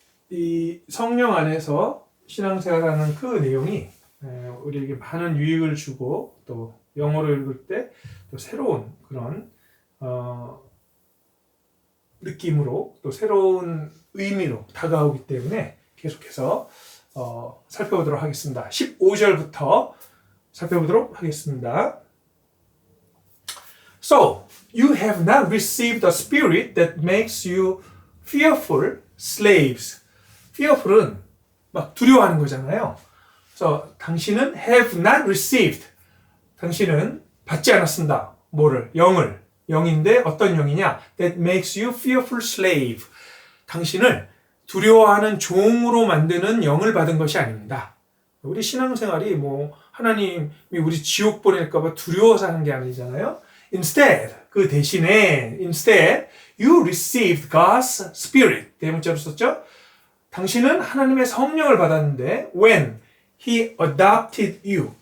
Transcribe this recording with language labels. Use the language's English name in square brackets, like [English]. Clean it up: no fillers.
[Korean] 이 성령 안에서 신앙생활하는 그 내용이 우리에게 많은 유익을 주고, 또 영어로 읽을 때 또 새로운 그런 느낌으로, 또 새로운 의미로 다가오기 때문에 계속해서 살펴보도록 하겠습니다. 15절부터 살펴보도록 하겠습니다. [English] So, you have not received the spirit that makes you fearful slaves. [Korean] fearful은 막 두려워하는 거잖아요. 그래서 당신은 [English] have not received. [Korean] 당신은 받지 않았습니다. 뭐를? 영인데 어떤 영이냐? [English] That makes you fearful slave. [Korean] 당신을 두려워하는 종으로 만드는 영을 받은 것이 아닙니다. 우리 신앙생활이 하나님이 우리 지옥 보낼까봐 두려워서 하는 게 아니잖아요. [English] Instead, [Korean] 그 대신에 [English] you received God's Spirit. [Korean] 대문자로 썼죠? 당신은 하나님의 성령을 받았는데 [English] when He adopted you.